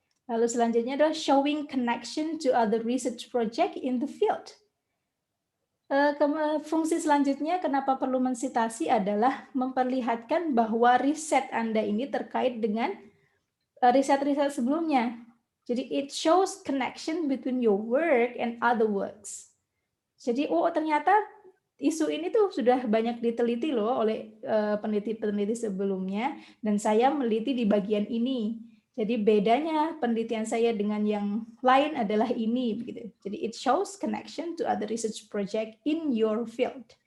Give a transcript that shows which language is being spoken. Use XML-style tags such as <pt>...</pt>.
<id>Lalu selanjutnya adalah</id> <en>showing connection to other research project in the field.</en> <id>Fungsi selanjutnya kenapa perlu mensitasi adalah memperlihatkan bahwa riset Anda ini terkait dengan riset-riset sebelumnya.</id> <en>Jadi it shows connection between your work and other works.</en> <id>Jadi ternyata isu ini tuh sudah banyak diteliti loh oleh peneliti-peneliti sebelumnya dan saya meneliti di bagian ini. Jadi bedanya penelitian saya dengan yang lain adalah ini begitu.</id> <en>Jadi it shows connection to other research project in your field.</en>